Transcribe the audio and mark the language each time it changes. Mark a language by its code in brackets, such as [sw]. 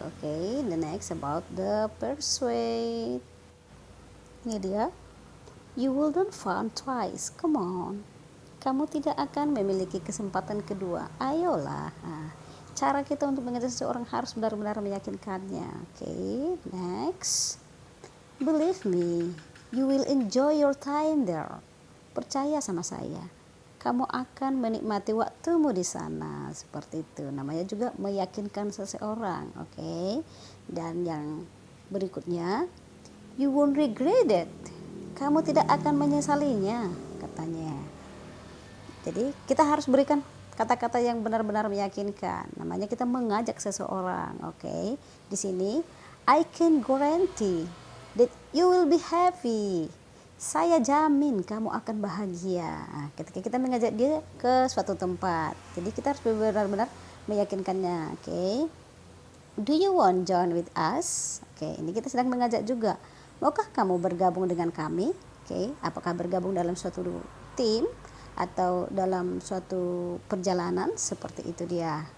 [en] Oke, the next about the persuade. [id] Ini dia. [en] You wouldn't find twice. Come on. [id] Kamu tidak akan memiliki kesempatan kedua. Ayolah. Nah, cara kita untuk mengajak seseorang harus benar-benar meyakinkannya. [en] Oke, next. Believe me, you will enjoy your time there. [id] Percaya sama saya, kamu akan menikmati waktumu di sana, seperti itu. Namanya juga meyakinkan seseorang, oke? Dan yang berikutnya, [en] you won't regret it. [id] Kamu tidak akan menyesalinya, katanya. Jadi kita harus berikan kata-kata yang benar-benar meyakinkan. Namanya kita mengajak seseorang, oke? Di sini, [en] I can guarantee that you will be happy. [id] Saya jamin kamu akan bahagia. Nah, ketika kita mengajak dia ke suatu tempat, jadi kita harus benar-benar meyakinkannya. Oke. [en] Do you want join with us? Oke, [id] ini kita sedang mengajak juga. Maukah kamu bergabung dengan kami? Oke, apakah bergabung dalam suatu tim atau dalam suatu perjalanan, seperti itu dia.